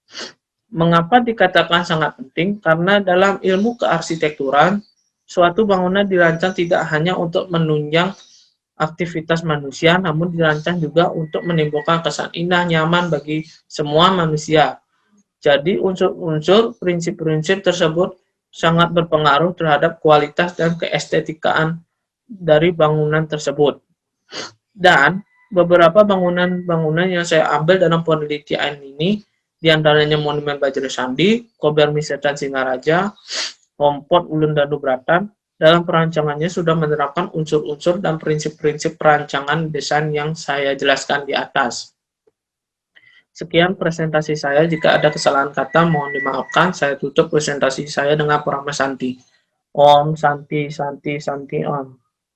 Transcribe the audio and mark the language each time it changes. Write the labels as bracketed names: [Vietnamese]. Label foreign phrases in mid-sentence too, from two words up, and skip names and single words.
[Indonesian] Mengapa dikatakan sangat penting? Karena dalam ilmu kearsitekturan, suatu bangunan dirancang tidak hanya untuk menunjang aktivitas manusia, namun dirancang juga untuk menimbulkan kesan indah, nyaman bagi semua manusia. Jadi unsur-unsur prinsip-prinsip tersebut sangat berpengaruh terhadap kualitas dan keestetikaan dari bangunan tersebut. Dan beberapa bangunan-bangunan yang saya ambil dalam penelitian ini, diantaranya Monumen Bajra Sandi, Kober Misetan Singaraja, Kompot Ulun Danu Bratan, dalam perancangannya sudah menerapkan unsur-unsur dan prinsip-prinsip perancangan desain yang saya jelaskan di atas. Sekian presentasi saya. Jika ada kesalahan kata, mohon dimaafkan. Saya tutup presentasi saya dengan Parama Santi. [Sanskrit] Om Santi Santi Santi Om.